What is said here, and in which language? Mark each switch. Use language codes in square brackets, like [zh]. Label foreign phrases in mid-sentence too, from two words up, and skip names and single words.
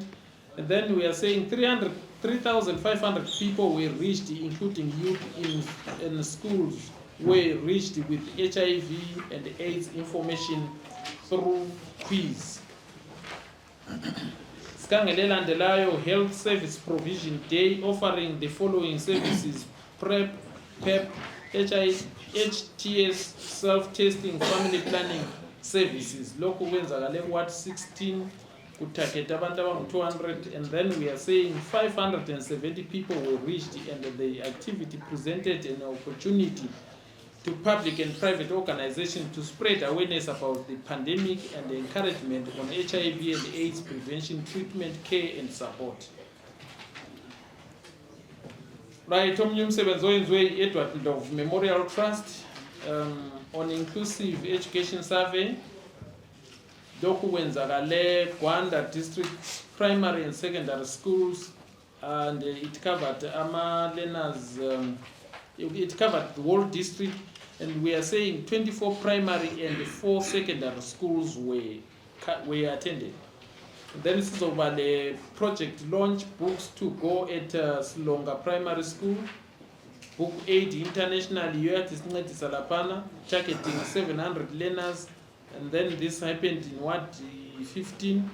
[en] And then we are saying 3,500 people were reached, including youth in schools were reached with HIV and AIDS information through quiz. [nd] Skangele landelayo [en] Health Service Provision Day offering the following services: PrEP, PEP, HTS, self-testing, family planning services. [nd] Loku wenzakale Ward 16 kutarget abantu abangu 200, [en] and then we are saying 570 people were reached, and the activity presented an opportunity to public and private organizations to spread awareness about the pandemic and the encouragement on HIV and AIDS prevention, treatment, care, and support. Right, [nd] umsebenzi owenziwe [en] Edward Love Memorial Trust on inclusive education survey. Dokuwenzakale Gwanda district primary and secondary schools, and it covered learners. It covered the whole district, and we are saying 24 primary and 4 secondary schools were attended. And then this is over the project launch books to go at Slonga Primary School, Book 8 International UAT Salapana, targeting 700 learners, And then this happened in what, 15?